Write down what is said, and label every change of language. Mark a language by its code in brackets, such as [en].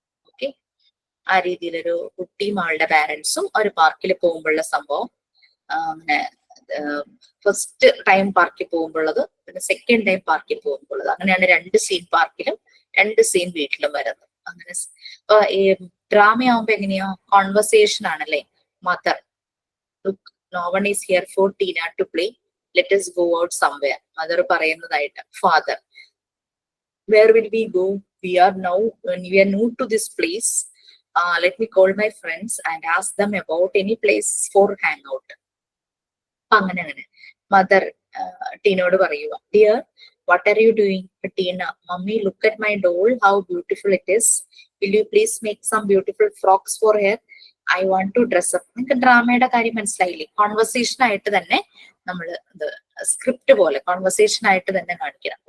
[ml] Okay, ആ രീതിയിലൊരു കുട്ടിയും അവളുടെ പാരന്റ്സും ഒരു പാർക്കിൽ പോകുമ്പോഴുള്ള സംഭവം, അങ്ങനെ ഫസ്റ്റ് ടൈം പാർക്കിൽ പോകുമ്പോഴത്, പിന്നെ സെക്കൻഡ് ടൈം പാർക്കിൽ പോകുമ്പോഴത്, അങ്ങനെയാണ് 2 സീൻ പാർക്കിലും 2 സീൻ വീട്ടിലും വരുന്നത്. അങ്ങനെ ഈ ഡ്രാമ ആവുമ്പോ എങ്ങനെയാ, കോൺവെർസേഷൻ ആണല്ലേ. [en] Mother, look, no one is here for Tina to play, let us go out somewhere. [ml] Mother പറയുന്നതായിട്ട്. [en] Father, where will we go? We are new to this place. Let me call my friends and ask them about any place for hangout. [ml] അങ്ങനെ mother ടീനോട് പറയുക, [en] Dear what are you doing? Tina, mummy look at my doll, how beautiful it is. Will you please make some beautiful frocks for her? I want to dress up. [ml] നിങ്ങൾക്ക് ഡ്രാമയുടെ കാര്യം മനസ്സിലായില്ലേ? Conversation ആയിട്ട് തന്നെ നമ്മൾ ഇത് script പോലെ conversation ആയിട്ട് തന്നെ കാണിക്കണം.